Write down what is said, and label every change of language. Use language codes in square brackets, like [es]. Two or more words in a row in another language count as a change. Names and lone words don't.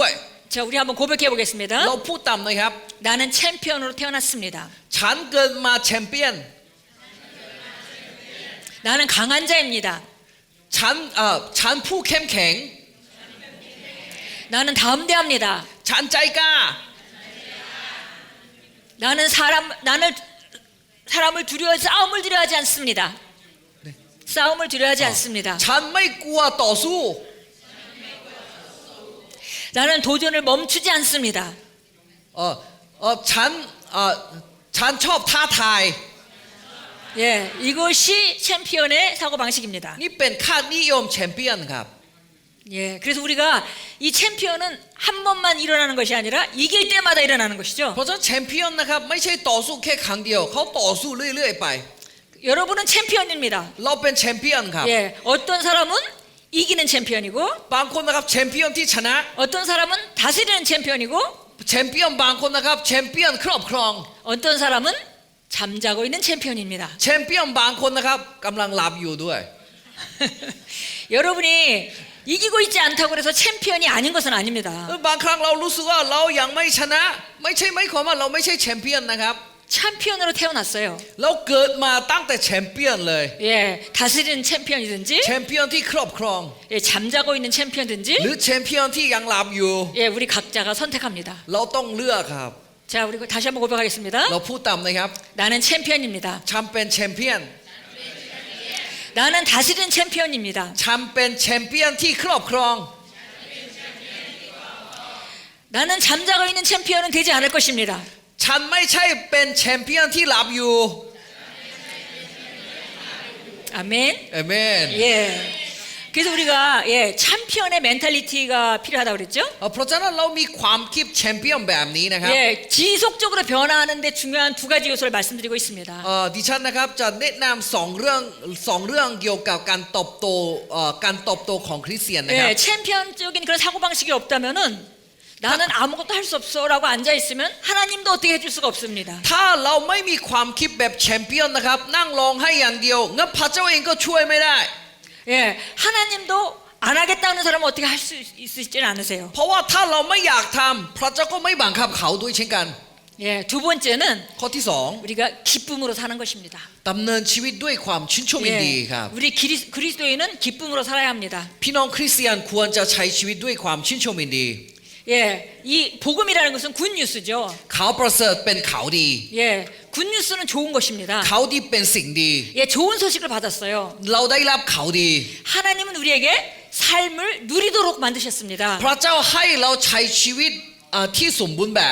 [ko] 자, 우리 한번 고백해 보겠습니다. [th] เราพูดตามหน่อยครับ [ko] 나는 챔피언으로 태어났습니다. [th] ฉันเกิดมาแชมเปี้ยน [ko] 나는 강한 자입니다. [th] ฉันผู้เข้มแข็ง [ko] 나는 담대합니다. [th] ฉันใจกล้า [ko] 나는 사람을 싸움을 두려워하지 않습니다. 싸움을 두려워하지 않습니다. [th] ฉันไม่กลัวต่อสู้ [ko] 나는 도전을 멈추지 않습니다. [th] ฉันชอบท้าทาย [ko] 예, 이것이 챔피언의 사고 방식입니다. [th] นี่เป็นค่านิยมแชมเปี้ยนครับ [ko] 예, 그래서 우리가 이 챔피언은 한 번만 일어나는 것이 아니라 이길 때마다 일어나는 것이죠. [th] เพราะฉะนั้นแชมเปี้ยนนะครับไม่ใช่ต่อสู้แค่ครั้งเดียวเขาต่อสู้เรื่อยๆไป [ko] 여러분은 챔피언입니다. [th] เราเป็นแชมเปี้ยนครับ [ko] 예, 어떤 사람은 이기는 챔피언이고 [th] บางคนนะครับแชมเปี้ยนที่ชนะ [ko] 어떤 사람은 다스리는 챔피언이고 [th] แชมเปี้ยนบางคนนะครับแชมเปี้ยนครอบครอง [ko] 어떤 사람은 잠자고 있는 챔피언입니다. [th] แชมเปี้ยนบางคนนะครับกำลังหลับอยู่ด้วย [ko] 여러분이 이기고 있지 않다고 해서 챔피언이 아닌 것은 아닙니다. [th] บางครั้งเรารู้สึกว่าเรายังไม่ชนะไม่ใช่ไม่ความว่าเราไม่ใช่แชมเปี้ยนนะครับ [ko] 챔피언으로 태어났어요. [th] เราเกิดมาตั้งแต่แชมเปี้ยนเลย [ko] 예, 다스리는 챔피언이든지 [th] แชมเปี้ยนที่ครอบครอง [ko] 예, 잠자고 있는 챔피언든지 [th] หรือแชมเปี้ยนที่ยังหลับอยู่ [ko] 예, 우리 각자가 선택합니다. [th] เราต้องเลือกครับ [ko] 자, 우리 다시 한번 고백하겠습니다. [th] เราพูดตามนะครับ [ko] 나는 챔피언입니다. [th] ฉันเป็นแชมเปี้ยน [ko] 나는 다스리는 챔피언입니다. [th] ฉันเป็นแชมเปี้ยนที่ครอบครอง [ko] 나는 잠자고 있는 챔피언은 되지 않을 것입니다. [th] ฉันไม่ใช่เป็นแชมเปี้ยนที่หลับอยู่ [ko] 아멘. [th] เอเมน [ko] 예. 그래서 우리가 예, 챔피언의 멘탈리티가 필요하다고 그랬죠? [th] เพราะฉะนั้นเรามีความคิดแชมเปี้ยนแบบนี้นะครับ [ko] 예, 지속적으로 변화하는데 중요한 두 가지 요소를 말씀드리고 있습니다. [th] ดิฉันนะครับจะแนะนำสองเรื่องเกี่ยวกับการเติบโตของคริสเตียนนะครับ [ko] 예, 챔피언적인 그런 사고 방식이 없다면은 나는 아무것도 할 수 없어라고 앉아 있으면 하나님도 어떻게 해줄 수가 없습니다. [th] ถ้าเราไม่มีความคิดแบบแชมเปี้ยนนะครับนั่งร้องให้อย่างเดียวงั้นพระเจ้าเองก็ช่วยไม่ได้ [ko] 예, 하나님도 안 하겠다는 사람은 어떻게 할 수 있지는 않으세요. [th] เพราะว่าถ้าเราไม่อยากทำพระเจ้าก็ไม่บังคับเขาด้วยเช่นกัน [ko] 예, 두 번째는 [th] ข้อที่สอง [ko] 우리가 기쁨으로 사는 것입니다. [th] ดำเนินชีวิตด้วยความชื่นชมยินดีครับ [ko] 우리 그리스도인은 기쁨으로 살아야 합니다. [th] พี่น้องคริสเตียนควรจะใช้ชีวิตด้วยความชื่นชมยินดี [ko] 예, 이 복음이라는 것은 굿뉴스죠. [th] ข่าวประเสริฐเป็นข่าวดี [ko] 예, 굿뉴스는 좋은 것입니다. [th] ข่าวดีเป็นสิ่งดี [ko] 예, 좋은 소식을 받았어요. [th] เราได้รับข่าวดี [ko] 하나님은 우리에게 삶을 누리도록 만드셨습니다. [th] พระเจ้าให้เราใช้ชีวิตที่สมบูรณ์แบบ